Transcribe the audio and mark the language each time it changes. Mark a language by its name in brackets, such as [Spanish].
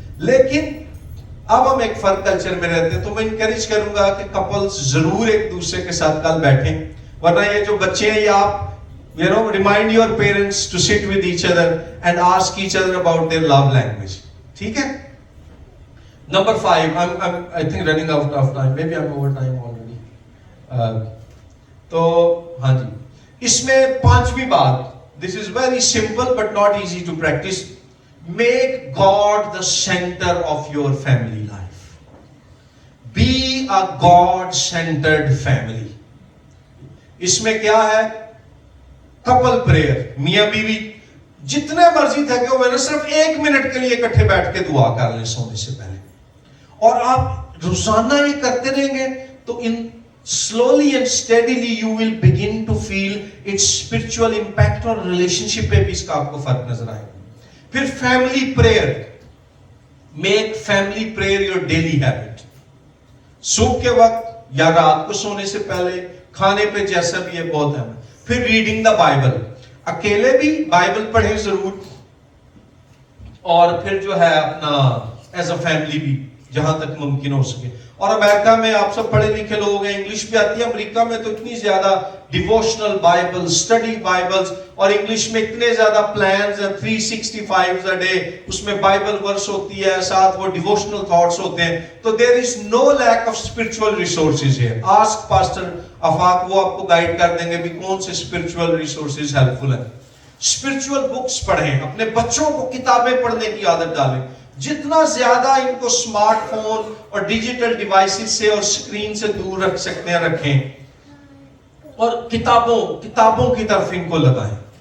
[Urdu] لیکن اب ہم ایک فرق کلچر میں رہتے ہیں, تو میں انکریج کروں گا کہ کپلز ضرور ایک دوسرے کے ساتھ کل بیٹھیں, ورنہ یہ جو بچے ہیں یہ آپ [English] remind your parents to sit with each other and ask each other about their love language. [Urdu] ٹھیک ہے. [English] Number 5, I think running out of time, maybe I'm over time already. [Urdu] تو ہاں جی, اس میں 5ویں بات, [English] this is very simple but not easy to practice. Make God the center of your family life. Be a God-centered family. [Urdu] اس میں کیا ہے, Kapil prayer, میاں بیوی جتنے مرضی تھے کہ وہ صرف 1 منٹ کے لیے اکٹھے بیٹھ کے دعا کر لیں سونے سے پہلے, اور آپ روزانہ یہ کرتے رہیں گے تو [English] slowly and steadily you will begin to feel its spiritual impact, [Urdu] اور relationship پہ بھی اس کا آپ کو فرق نظر آئے گا. [English] پھر family prayer, make family prayer your daily habit. [Urdu] صبح کے وقت یا رات کو سونے سے پہلے, کھانے پہ, جیسا بھی ہے, بہت اہم ہے. پھر [English] reading the Bible, [Urdu] اکیلے بھی بائبل پڑھیں ضرور, اور پھر جو ہے اپنا [English] as a family [Urdu] بھی جہاں تک ممکن ہو سکے. اور امریکہ میں آپ سب پڑھے لکھے لوگ ہیں, انگلش بھی آتی ہے, امریکہ میں تو اتنی زیادہ ڈیووشنل بائبل, اسٹڈی بائبلز, اور انگلش میں اتنے زیادہ پلانز ہیں, 365 a day, اس میں بائبل ورس ہوتی ہے, ساتھ وہ ڈیووشنل تھاٹس ہوتے ہیں. تو [English] there is no lack of spiritual resources here. Ask Pastor [Urdu] آفاق, وہ آپ کو گائیڈ کر دیں گے بھی کون سے اسپرچول ریسورسز ہیلپ فل ہیں. اسپرچول بکس پڑھیں, اپنے بچوں کو کتابیں پڑھنے کی عادت ڈالیں. جتنا زیادہ ان کو اسمارٹ فون اور ڈیجیٹل ڈیوائسز سے اور اسکرین سے دور رکھ سکتے ہیں رکھیں, اور کتابوں کی طرف ان کو لگائیں.